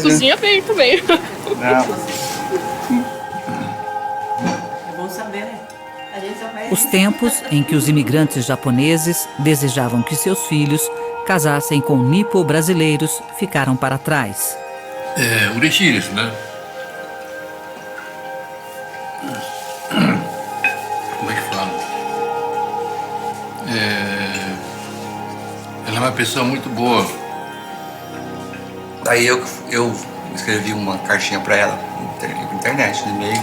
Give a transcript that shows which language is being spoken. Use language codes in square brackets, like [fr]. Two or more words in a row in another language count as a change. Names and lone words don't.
[pt] Ele cozinha bem também. Não. É bom saber, né? A gente só vai... Os tempos em que os imigrantes japoneses desejavam que seus filhos casassem com nipo-brasileiros ficaram para trás. É, [ja] 嬉しいですね。 [pt] Como é que fala? Ela é uma pessoa muito boa. Daí eu escrevi uma cartinha pra ela na internet, no e-mail.